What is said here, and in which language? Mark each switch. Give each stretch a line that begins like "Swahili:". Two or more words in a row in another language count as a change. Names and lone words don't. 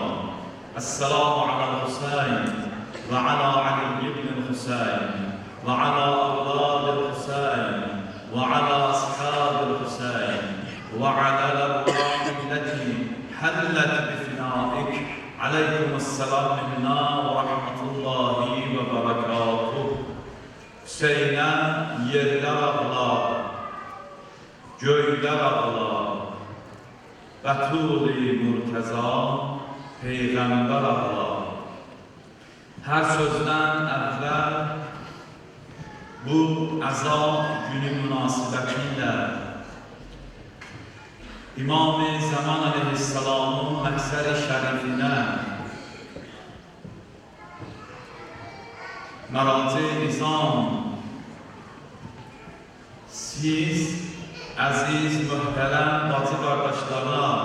Arabic: السلام على الحسين وعلى علي بن الحسين وعلى أولاد الحسين وعلى أصحاب الحسين وعلى الأرواح التي حلت بفنائك عليكم السلام منا ورحمة الله وبركاته.
Azerbaijani: Hüseynə yerlər ağlar, göylər ağlar, Bətul-i Murtəza, Peyğəmbər ağlar. Hər sözdən əvvəl bu əza günü münasibətilə İmam-ı Zaman Aleyhisselamın məhzəri şərifinə Məraci Nizam, siz əziz, möhtərəm bacı qardaşlara,